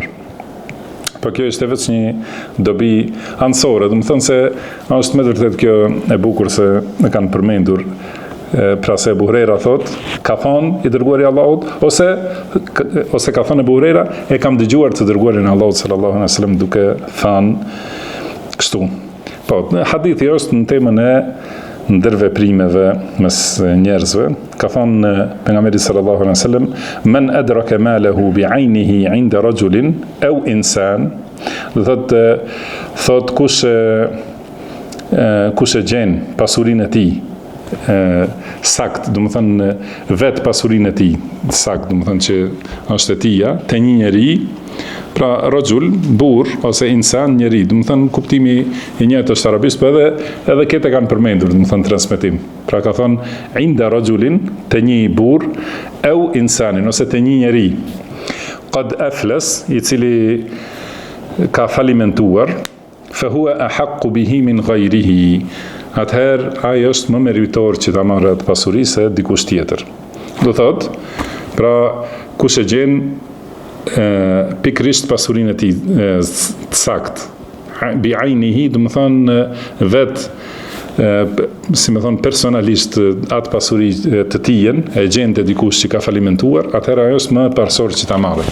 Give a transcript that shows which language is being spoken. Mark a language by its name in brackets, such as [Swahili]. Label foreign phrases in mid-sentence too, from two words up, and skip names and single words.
[Albanian] Po kjo është vetë një dobi anësore, domethënë se është me vërtet kjo e bukur se e kanë përmendur, pra se Ebu Hurera thot, ka thonë i dërguari i Allahut, ose ka thonë Ebu Hurera, e kam dëgjuar të dërguarin e Allahut [Arabic] صلى الله عليه وسلم [Albanian] duke thënë kështu. Po, hadithi është në temën e ndërveprimeve mes njerëzve. [Arabic] Ka thonë pejgamberi صلى الله عليه وسلم, من أدرك ماله بعينه عند رجل أو إنسان, [Albanian] do thot kush e gjen pasurinë e tij sakt, do të thënë vetë pasurinë e tij sakt, do të thënë që është e tija te një njeri, pra rajul, burr ose insan, njeri, do të thënë kuptimi i njëjtë është arabisht, po edhe këtë kanë përmendur, do të thënë transmetim. Pra ka thonë [Arabic] عند رجل, [Albanian] te një burr, [Arabic] أو إنسان [Albanian] ose te një njeri [Arabic] قد أفلس, [Albanian] i cili ka falimentuar, [Arabic] فهو أحق به من غيره. [Albanian] Atëherë, ai është më meritor që ta marrë atë pasuri se dikush tjetër. Do thotë, pra kush e gjen pikrisht pasurinë e tij të sakt, [Arabic] بعينه, [Albanian] do të thonë vetë, si më thonë personalisht atë pasuri të tijen, e gjen te dikush që ka falimentuar, atëherë ajo është më parsor që ta marrë.